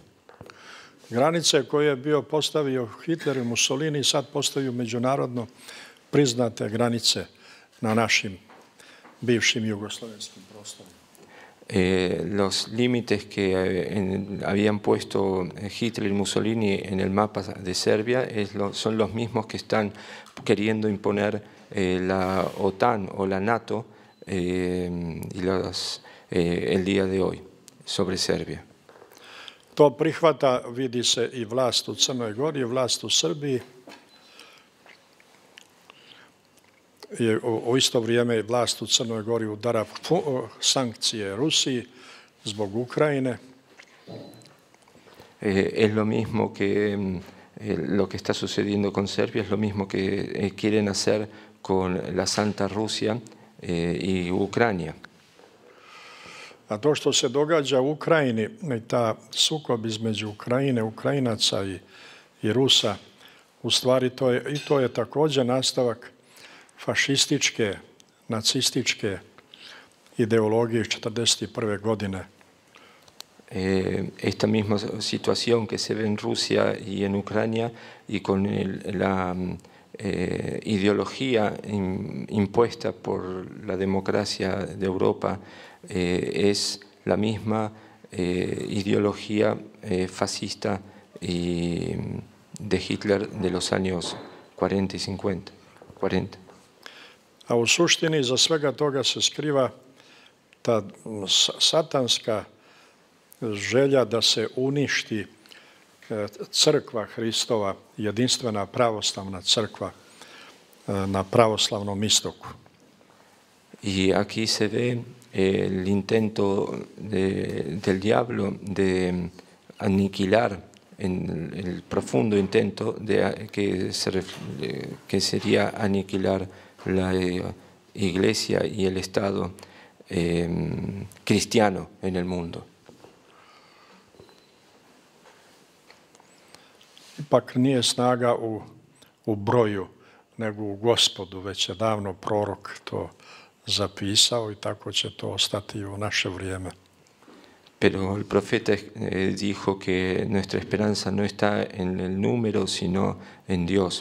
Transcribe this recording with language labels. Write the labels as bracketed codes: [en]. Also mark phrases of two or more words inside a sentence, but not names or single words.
[sr] Granice koje je bio postavio Hitler i Mussolini sad postaju međunarodno priznate granice na našim bivšim jugoslavenskim prostorima. [es] Los límites que habían puesto Hitler y Mussolini en el mapa de Serbia son los mismos que están queriendo imponer la OTAN o la NATO el día de hoy sobre Serbia. [sr] To prihvata, vidi se, i vlast u Crnoj Gori, i vlast u Srbiji. U isto vrijeme vlast u Crnoj Gori udara sankcije Rusiji zbog Ukrajine. [es] Es lo mismo que lo que está sucediendo con Serbia, es lo mismo que quieren hacer con la Santa Rusia y Ucrania. [sr] A to što se događa u Ukrajini, ta sukob između Ukrajine, Ukrajinaca i Rusa, u stvari to je također nastavak fašističke, nacističke ideologije iz 1941. godine. [es] Esta misma situación que se ve en Rusia y en Ucrania y con la ideología impuesta por la democracia de Europa es la misma ideología fascista de Hitler de los años 40 y 50. 40. [sr] A u suštini za svega toga se skriva ta satanska želja da se uništi crkva Hristova, jedinstvena pravoslavna crkva na pravoslavnom istoku. [es] Y aquí se ve el intento del diablo de aniquilar, el profundo intento que sería aniquilar la iglesia y el Estado cristiano en el mundo. [sr] Ipak nije snaga u broju, nego u Gospodu, već je davno prorok to zapisao i tako će to ostati u naše vrijeme. [es] Pero el profeta dijo que nuestra esperanza no está en el número, sino en Dios.